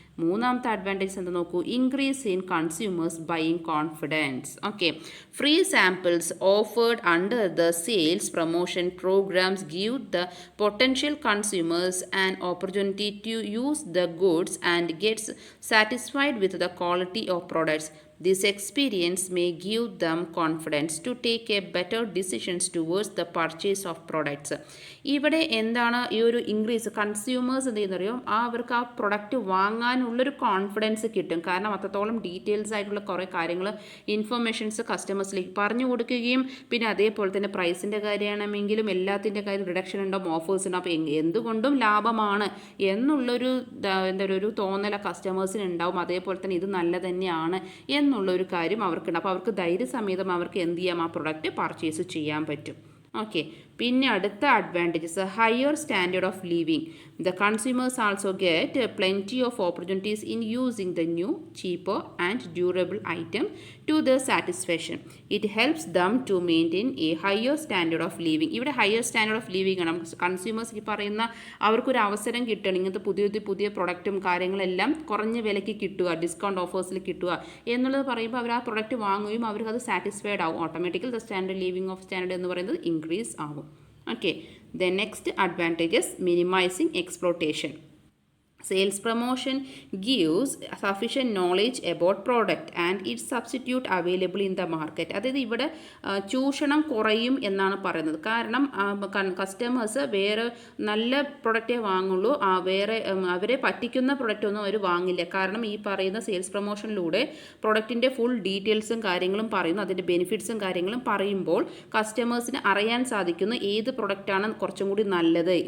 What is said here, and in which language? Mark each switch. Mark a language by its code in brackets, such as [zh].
[ml] മൂന്നാമത്തെ അഡ്വാൻറ്റേജ് എന്താ നോക്കൂ, [en] Increase in consumers buying confidence. Okay, free samples offered under the sales promotion programmes give the potential consumers an opportunity to use the goods and gets satisfied with the quality of products. This experience may give them confidence to take a better decisions towards the purchase of products. [ml] ഇവിടെ എന്താണ് ഈ ഒരു increase consumers എന്ത് ചെയ്യുന്നറിയോ അവർക്ക് ആ product വാങ്ങാനുള്ളൊരു confidence കിട്ടും. കാരണം അത്രത്തോളം ഡീറ്റെയിൽസ് ആയിട്ടുള്ള കുറേ കാര്യങ്ങൾ ഇൻഫർമേഷൻസ് കസ്റ്റമേഴ്സിലേക്ക് പറഞ്ഞു കൊടുക്കുകയും പിന്നെ അതേപോലെ തന്നെ പ്രൈസിൻ്റെ കാര്യമാണെങ്കിലും എല്ലാത്തിൻ്റെ കാര്യം റിഡക്ഷൻ ഉണ്ടാവും, ഓഫേഴ്സ് ഉണ്ടാവും. അപ്പോൾ എന്തുകൊണ്ടും ലാഭമാണ് എന്നുള്ളൊരു ഒരു തോന്നല കസ്റ്റമേഴ്സിന് ഉണ്ടാവും. അതേപോലെ തന്നെ ഇത് നല്ല തന്നെയാണ് എന്നുള്ളൊരു കാര്യം അവർക്കുണ്ട്. അപ്പോൾ അവർക്ക് ധൈര്യസമേതം അവർക്ക് എന്ത് ചെയ്യാം, ആ പ്രൊഡക്റ്റ് പർച്ചേസ് ചെയ്യാൻ പറ്റും. ഓക്കെ, പിന്നെ അടുത്ത advantages [en] Higher standard of living. The consumers also get plenty of opportunities in using the new cheaper and durable item to the satisfaction. It helps them to maintain a higher standard of living. [ml] ഇവിടെ [en] higher standard of living [ml] ആണ്. Consumers ഈ പറയുന്ന അവർക്കൊരു അവസരം കിട്ടണം, ഇങ്ങനത്തെ പുതിയ പ്രൊഡക്റ്റും കാര്യങ്ങളെല്ലാം കുറഞ്ഞ വിലയ്ക്ക് കിട്ടുക, ഡിസ്കൗണ്ട് ഓഫേഴ്സിൽ കിട്ടുക എന്നുള്ളത് പറയുമ്പോൾ അവർ ആ പ്രൊഡക്റ്റ് വാങ്ങുകയും അവർക്ക് അത് സാറ്റിസ്ഫൈഡ് ആവും. Automatical the standard living of standard എന്ന് പറയുന്നത് ഇൻക്രീസ് ആവും. [en] Okay, the next advantage is minimizing exploitation. Sales promotion gives sufficient knowledge about product and its substitute available in the market. [ml] അതായത് ഇവിടെ ചൂഷണം കുറയും എന്നാണ് പറയുന്നത്. കാരണം കസ്റ്റമേഴ്സ് വേറെ നല്ല പ്രൊഡക്റ്റേ വാങ്ങുള്ളൂ, വേറെ അവരെ പറ്റിക്കുന്ന പ്രൊഡക്റ്റ് ഒന്നും അവർ വാങ്ങില്ല. കാരണം ഈ പറയുന്ന സെയിൽസ് പ്രൊമോഷനിലൂടെ പ്രൊഡക്റ്റിൻ്റെ ഫുൾ ഡീറ്റെയിൽസും കാര്യങ്ങളും പറയുന്നു, അതിൻ്റെ ബെനിഫിറ്റ്സും കാര്യങ്ങളും പറയുമ്പോൾ കസ്റ്റമേഴ്സിന് അറിയാൻ സാധിക്കുന്നു ഏത് പ്രൊഡക്റ്റാണ് കുറച്ചും കൂടി നല്ലത്.